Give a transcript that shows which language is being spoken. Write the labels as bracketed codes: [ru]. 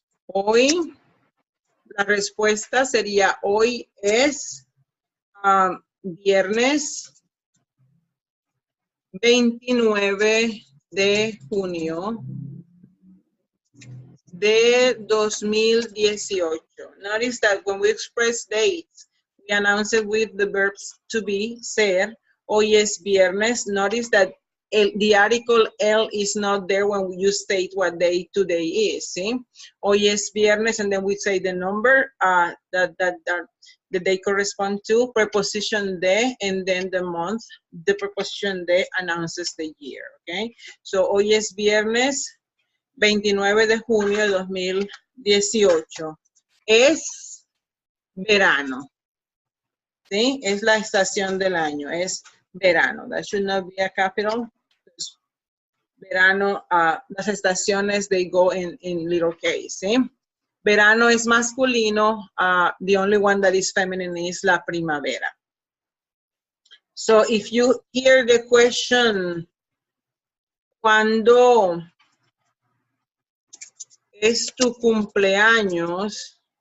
[es] Hoy, la respuesta sería hoy es viernes 29 de junio de 2018. [en] Notice that when we express dates, we announce it with the verbs to be, ser. [es] Hoy es viernes. [en] Notice that the article el is not there when you state what day today is. See? [es] Hoy es viernes, [en] and then we say the number that they correspond to, preposition de, and then the month. The preposition de announces the year, okay? [es] So, hoy es viernes 29 de junio de 2018. Es verano, ¿sí? Es la estación del año, es verano. [en] That should not be a capital. [es] Verano, las estaciones, [en] they go in little case, ¿sí? [es] Verano es masculino. [en] The only one that is feminine is la primavera. So if you hear the question, [es] ¿cuándo es tu cumpleaños?